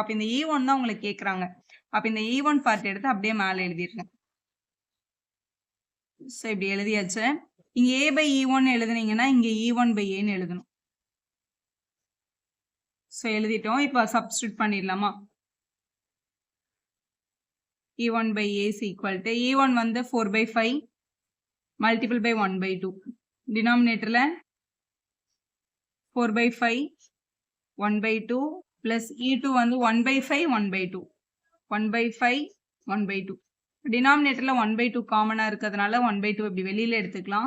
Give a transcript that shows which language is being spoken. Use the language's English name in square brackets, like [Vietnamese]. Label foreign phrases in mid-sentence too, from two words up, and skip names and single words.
[Tamil] அப்போ இந்த E1 தான் உங்களுக்கு கேட்குறாங்க. அப்போ இந்த E1 பார்ட் எடுத்து அப்படியே மேலே எழுதிருக்கேன். ஸோ இப்படி எழுதியாச்சு. இங்கே A/E1 எழுதுனீங்கன்னா இங்கே E1/Aன்னு எழுதணும். ஸோ எழுதிட்டோம். இப்போ சப்ஸ்டியூட் பண்ணிடலாமா. [English] E1/A is equal to E1 [Tamil] வந்து 4/5 [English] multiple by [Tamil] 1/2. டினாமினேட்டரில் 4/5 1/2 ப்ளஸ் E2 வந்து 1/5 1/2 1/5 1/2. டினாமினேட்டரில் 1/2 காமனாக இருக்கிறதுனால 1/2 இப்படி வெளியில் எடுத்துக்கலாம்.